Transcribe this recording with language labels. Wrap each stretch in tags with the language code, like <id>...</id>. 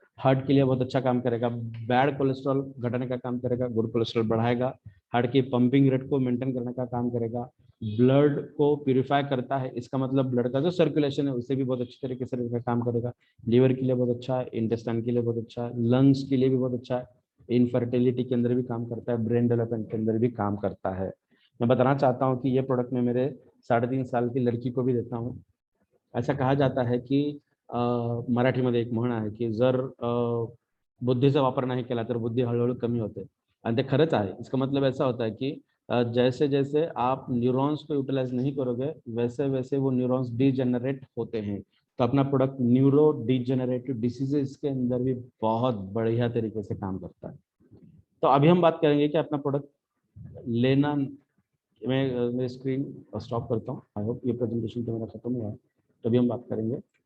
<hi>Heart के लिए बहुत अच्छा काम करेगा, बैड कोलेस्ट्रॉल घटाने का काम करेगा, गुड कोलेस्ट्रॉल बढ़ाएगा, हार्ट की पंपिंग रेट को मेंटेन करने का काम करेगा, ब्लड को प्यूरिफाई करता है, इसका मतलब ब्लड का जो सर्कुलेशन है उसे भी बहुत अच्छी तरीके से काम करेगा। लीवर के लिए बहुत अच्छा है, इंटेस्टाइन के लिए बहुत अच्छा है, लंग्स के लिए भी बहुत अच्छा है, इनफर्टिलिटी के अंदर भी काम करता है, ब्रेन डेवलपमेंट के अंदर भी काम करता है। मैं बताना चाहता हूँ कि ये प्रोडक्ट मैं मेरे 3.5 साल की लड़की को भी देता हूँ। ऐसा कहा जाता है की</hi> <mr>मराठीमध्ये एक म्हण आहे की जर बुद्धीचा वापर नाही केला तर बुद्धी हळूहळू कमी होते, आणि ते खरंच आहे।</mr> <hi>इसका मतलब ऐसा होता है कि जैसे जैसे आप न्यूरॉन्स को यूटिलाइज नहीं करोगे वैसे वैसे वो न्यूरॉन्स डीजेनरेट होते हैं। तो अपना प्रोडक्ट न्यूरो डीजेनरेटिव डिसीजेस के अंदर भी बहुत बढ़िया तरीके से काम करता है। तो अभी हम बात करेंगे कि अपना प्रोडक्ट लेना, मैं मेरी स्क्रीन स्टॉप करता हूँ, आई होप ये प्रेजेंटेशन तो मेरा खत्म हुआ है, तो अभी हम बात करेंगे।</hi>